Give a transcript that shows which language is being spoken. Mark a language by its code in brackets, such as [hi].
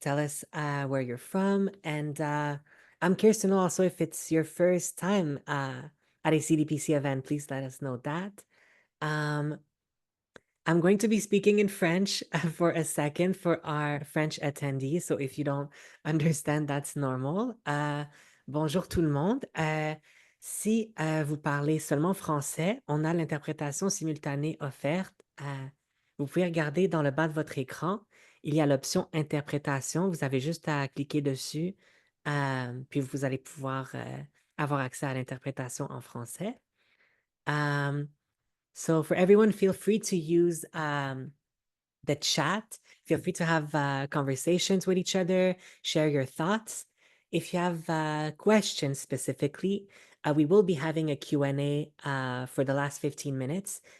[en] Tell us where you're from, and I'm curious to know also if it's your first time at a CDPC event. Please let us know that. I'm going to be speaking in French for a second for our French attendees. So if you don't understand, that's normal. [fr] Bonjour tout le monde. Si vous parlez seulement français, on a l'interprétation simultanée offerte. Vous pouvez regarder dans le bas de votre écran. Il y a l'option interprétation. Vous avez juste à cliquer dessus. Puis vous allez pouvoir avoir accès à l'interprétation en français. [en] So for everyone, feel free to use the chat. Feel free to have conversations with each other, share your thoughts. If you have questions specifically, we will be having a Q&A for the last 15 minutes.